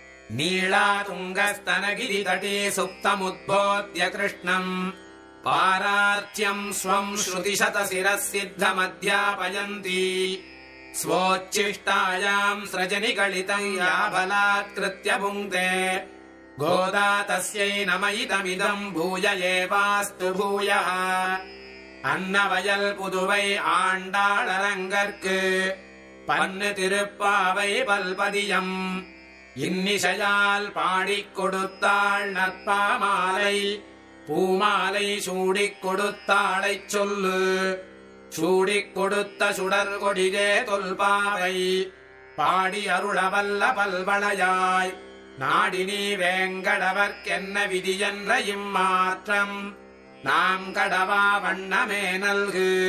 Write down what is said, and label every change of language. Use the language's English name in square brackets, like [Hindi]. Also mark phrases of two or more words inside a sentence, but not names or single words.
[Sanskrit] नीलातुङ्गस्तनगिरितटे सुप्तमुद्बोध्य कृष्णम् पारार्च्यम् स्वम् श्रुतिशतशिरः सिद्धमध्यापयन्ती स्वोच्छिष्टायाम् स्रजनिगलितम् या बलात्कृत्य भुङ्क्ते गोदा तस्यै नमयितमिदम् भूय एवास्तु भूयः [Tamil] அன்னவயல் புதுவை ஆண்டாளரங்கர்க்கு பன்னு திருப்பாவை பல்பதியம் இன்னிசையால் பாடிக் கொடுத்தாள் நற்பாமாலை பூமாலை சூடிக் கொடுத்தாளைச் சொல்லு சூடிக் கொடுத்த சுடர் கொடியே தொல்பாவை பாடி அருளவல்ல பல்வளையாய் நாடினி வேங்கடவர்க்கென்ன விதியென்ற இம்மாற்றம் நாம் கடவா வண்ணமே நல்கு.